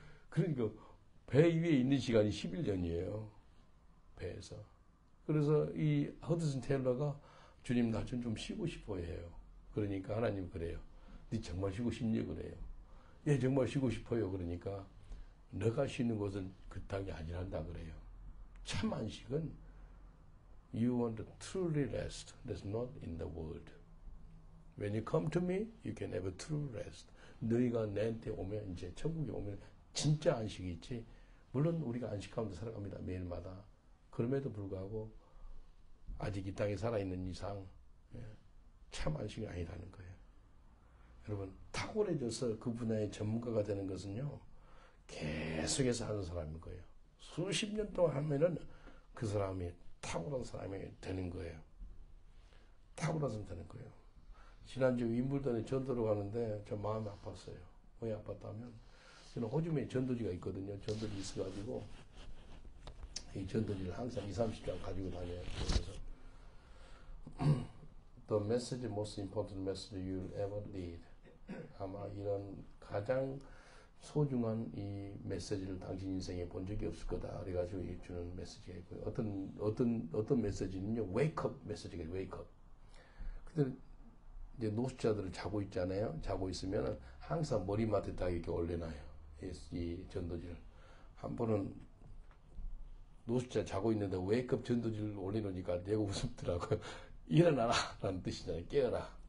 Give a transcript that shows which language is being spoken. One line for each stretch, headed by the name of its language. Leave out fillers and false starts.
Korean: 그러니까 배 위에 있는 시간이 11년이에요. 배에서. 그래서 이 허드슨 테일러가 주님 나 좀 쉬고 싶어 해요. 그러니까 하나님 그래요. 네 정말 쉬고 싶니? 그래요. 예, 정말 쉬고 싶어요. 그러니까 너가 쉬는 곳은 그 땅이 아니란다 그래요. 참 안식은
English: you want to truly rest. That's not in the world. When you come to me, you can have a true rest.
Korean: 너희가 내한테 오면 이제 천국에 오면 진짜 안식이 있지. 물론 우리가 안식 가운데 살아갑니다. 매일마다. 그럼에도 불구하고 아직 이 땅에 살아있는 이상 참 안식이 아니라는 거예요. 여러분 탁월해져서 그 분야의 전문가가 되는 것은요. 계속해서 하는 사람인 거예요. 수십 년 동안 하면은 그 사람이 탁월한 사람이 되는 거예요. 탁월해서 되는 거예요. 지난주 윈블던에 전도를 가는데 저 마음이 아팠어요. 왜 아팠다면 저는 호주에 전도지가 있거든요. 전도지 있어가지고 이 전도지를 항상 20-30장 가지고 다녀요. 그래서
English: The message, most important message you'll ever need.
Korean: 아마 이런 가장 소중한 이 메시지를 당신 인생에 본 적이 없을 거다. 그래가지고 주는 메시지가 있고요. 어떤 메시지는요, wake up 메시지가 wake up. 근데 이제 노숙자들을 자고 있잖아요. 자고 있으면 항상 머리맡에다 이렇게 올려놔요. 이 전도지를. 한 번은 노숙자 자고 있는데 wake up 전도지를 올려놓으니까 내가 웃음더라고요. 일어나라! 라는 뜻이잖아요. 깨어라.